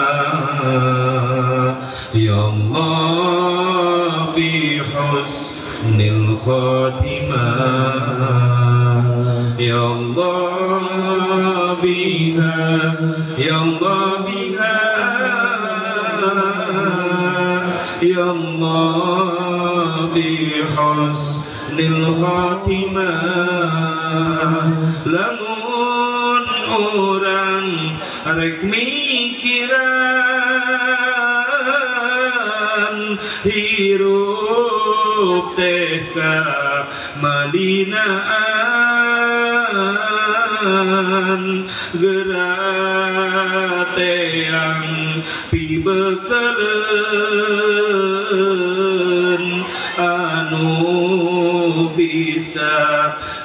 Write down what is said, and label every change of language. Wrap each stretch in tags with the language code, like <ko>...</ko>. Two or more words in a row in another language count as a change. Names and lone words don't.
<ar>يا الله بحسن الخاتمة، يا الله بها، يا الله بها، يا الله بحسن الخاتمة.</ar> <su>Lamun orang rek mikiran hirup teh ka madinaan gerak teang pibekeleun anu bisa</su>